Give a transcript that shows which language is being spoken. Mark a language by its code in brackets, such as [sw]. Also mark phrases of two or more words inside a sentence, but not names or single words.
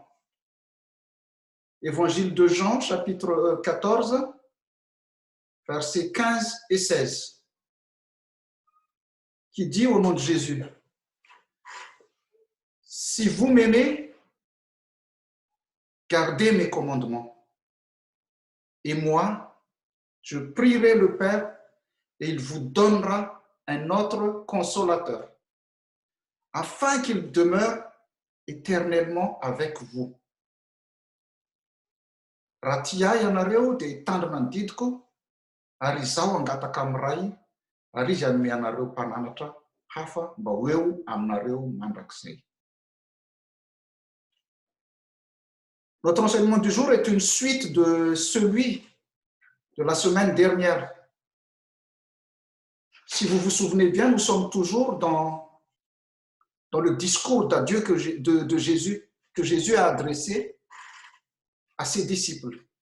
[fr] Évangile de Jean, chapitre 14, versets 15 et 16, qui dit au nom de Jésus: « Si vous m'aimez, gardez mes commandements. Et moi, je prierai le Père et il vous donnera un autre consolateur, afin qu'il demeure éternellement avec vous. [mg] Raha tia ianareo dia hitandrina ny didiko, ary izaho hangataka amin'iray, ary izy hanome anareo mpananatra hafa mba ho eo aminareo mandrakizay. [fr] » Notre enseignement du jour est une suite de celui de la semaine dernière. Si vous vous souvenez bien, nous sommes toujours dans le discours d'adieu de Jésus, que Jésus a adressé à ses disciples.